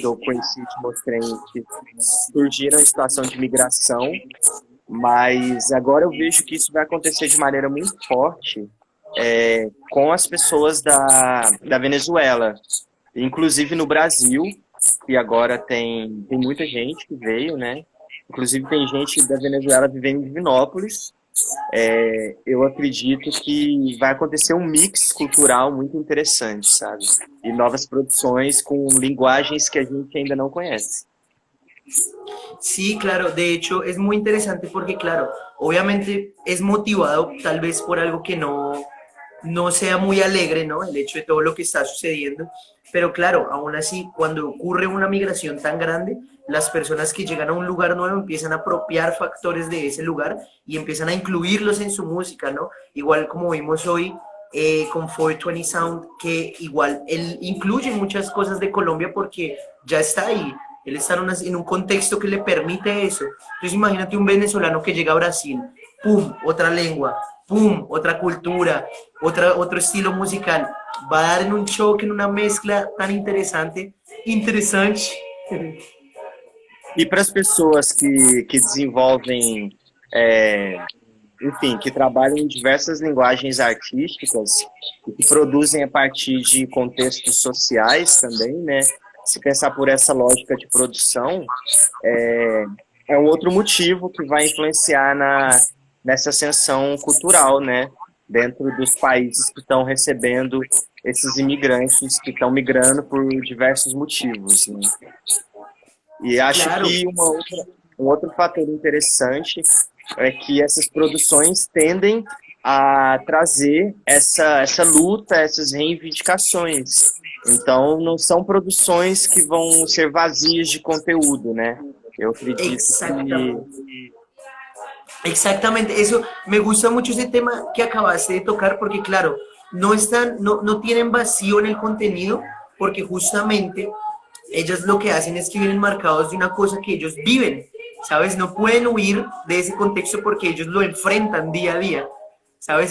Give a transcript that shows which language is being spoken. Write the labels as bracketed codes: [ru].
[pt] eu conheci, te mostrei, que surgiram em situação de migração, mas agora eu vejo que isso vai acontecer de maneira muito forte com as pessoas da Venezuela, inclusive no Brasil, e agora tem muita gente que veio, né? Inclusive tem gente da Venezuela vivendo em Divinópolis. Eu acredito que vai acontecer um mix cultural muito interessante, sabe? E novas produções com linguagens que a gente ainda não conhece. [es] sí, claro. De hecho, es muy interesante porque, claro, obviamente es motivado tal vez por algo que no sea muy alegre, ¿no? El hecho de todo lo que está sucediendo. Pero claro, aún así, cuando ocurre una migración tan grande, las personas que llegan a un lugar nuevo empiezan a apropiar factores de ese lugar y empiezan a incluirlos en su música, ¿no? Igual como vimos hoy con 420 Sound, que igual él incluye muchas cosas de Colombia porque ya está ahí. Él está en un contexto que le permite eso. Entonces imagínate un venezolano que llega a Brasil, ¡pum! Otra lengua, ¡pum! Otra cultura, otro estilo musical. Va a dar en un choque, en una mezcla tan interesante. Interesante. [pt] E para as pessoas que desenvolvem, enfim, que trabalham em diversas linguagens artísticas e que produzem a partir de contextos sociais também, né? Se pensar por essa lógica de produção, é um outro motivo que vai influenciar nessa ascensão cultural, né? Dentro dos países que estão recebendo esses imigrantes que estão migrando por diversos motivos, né? E acho [es] Claro, [pt] que um outro fator interessante é que essas produções tendem a trazer essa luta, essas reivindicações. Então, não são produções que vão ser vazias de conteúdo, né? Eu acredito que [es] exactamente. Exactamente, eso me gusta mucho ese tema que acabaste de tocar porque claro, no tienen vacío en el contenido porque justamente ellas lo que hacen es que vienen marcados de una cosa que ellos viven, ¿sabes? No pueden huir de ese contexto porque ellos lo enfrentan día a día, ¿sabes?